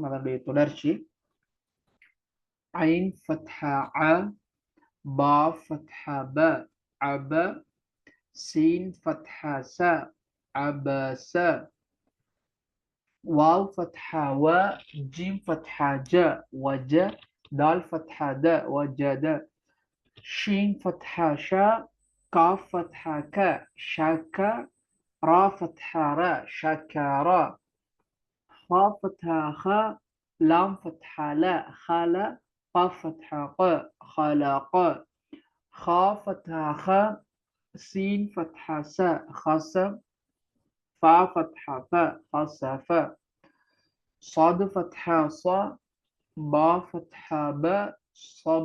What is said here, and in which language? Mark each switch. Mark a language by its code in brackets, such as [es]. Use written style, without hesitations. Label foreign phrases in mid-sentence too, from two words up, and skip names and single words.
[ta] அதனுடைய தொடர்ச்சி. [ar] عين فتحة أ، با فتحة ب، أب، سين فتحة س، أبس، واو فتحة و، جيم فتحة ج، وج، دال فتحة د، وجد، شين فتحة ش، قاف فتحة ق، شق، را فتحة ر، شقر, خا فتحة خا، لام فتحة لا، خلا، قاف فتحة ق، خلق، خا فتحة خا، سين فتحة س، خس، فا فتحة ف، خسف، صاد فتحة ص، با فتحة ب، صب،